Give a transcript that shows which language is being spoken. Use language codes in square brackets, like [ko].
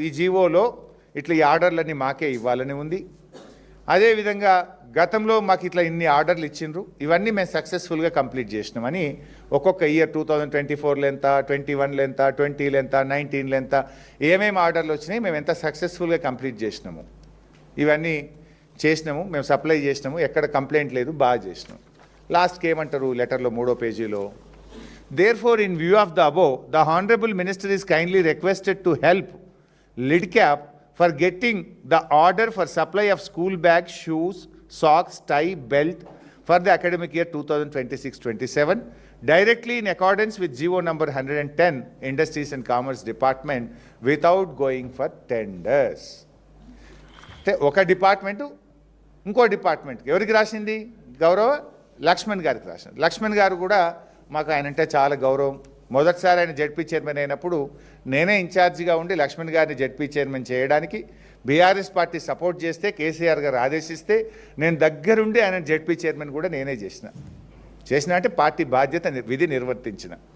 [te] ఈ జీవోలో ఇట్లా ఈ ఆర్డర్లన్నీ మాకే ఇవ్వాలని ఉంది. అదేవిధంగా గతంలో మాకు ఇట్లా ఇన్ని ఆర్డర్లు ఇచ్చిండ్రు, ఇవన్నీ మేము సక్సెస్ఫుల్గా కంప్లీట్ చేసినామని ఒక్కొక్క ఇయర్ 2024లో ఎంత, 21లో ఎంత, 20లో ఎంత, 19లో ఎంత, ఏమేమి ఆర్డర్లు వచ్చినాయి, మేము ఎంత సక్సెస్ఫుల్గా కంప్లీట్ చేసినాము, ఇవన్నీ చేసినాము, మేము సప్లై చేసినాము, ఎక్కడ కంప్లైంట్ లేదు, బాగా చేసినాం. లాస్ట్కి ఏమంటారు లెటర్లో 3వ పేజీలో? [en] Therefore, in view of the above, the Honorable Minister is kindly requested to help LIDCAP for getting the order for supply of school bags, shoes, socks, tie, belt for the academic year 2026-27 directly in accordance with GO number 110 Industries and Commerce Department without going for tenders. [te] ఒక department ఇంకో డిపార్ట్మెంట్కి ఎవరికి రాసింది? గౌరవ లక్ష్మణ్ గారికి రాసింది. లక్ష్మణ్ గారు కూడా మాకు ఆయన అంటే చాలా గౌరవం. మొదటిసారి ఆయన జెడ్పీ చైర్మన్ అయినప్పుడు నేనే ఇన్ఛార్జిగా ఉండి లక్ష్మణ్ గారిని జెడ్పీ చైర్మన్ చేయడానికి బీఆర్ఎస్ పార్టీ సపోర్ట్ చేస్తే, కేసీఆర్ గారు ఆదేశిస్తే నేను దగ్గరుండి ఆయన జెడ్పీ చైర్మన్ కూడా నేనే చేసిన అంటే పార్టీ బాధ్యత విధి నిర్వర్తించిన.